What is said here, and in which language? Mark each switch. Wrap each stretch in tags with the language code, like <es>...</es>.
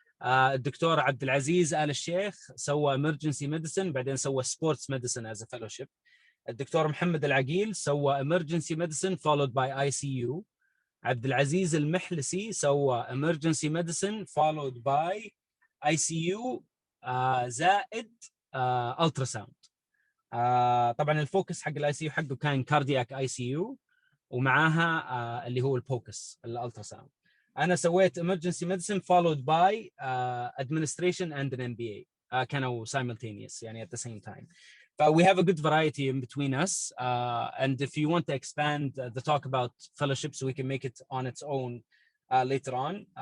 <ar>الدكتور عبدالعزيز آل الشيخ سوى</ar> <en>emergency medicine</en> <ar>بعدين سوى</ar> <en>sports medicine as a fellowship. الدكتور محمد العقيل</en> <ar>سوى</ar> <en>emergency medicine followed by ICU. عبدالعزيز المحلسي</en> <ar>سوى</ar> <en>emergency medicine followed by ICU</en> <ar>زائد</ar> <en>ultrasound.</en> <ar>طبعا الفوكس حق الاي سي يو حقه كان كاردياك اي سي يو ومعاها اللي هو الفوكس الالتراساوند. انا سويت</ar> <en>emergency medicine followed by administration and an MBA. كانوا simultaneous</en> <ar>يعني</ar> <en>at the same time. But we have a good variety in between us, and if you want to expand the talk about fellowships, we can make it on its own later on.</en>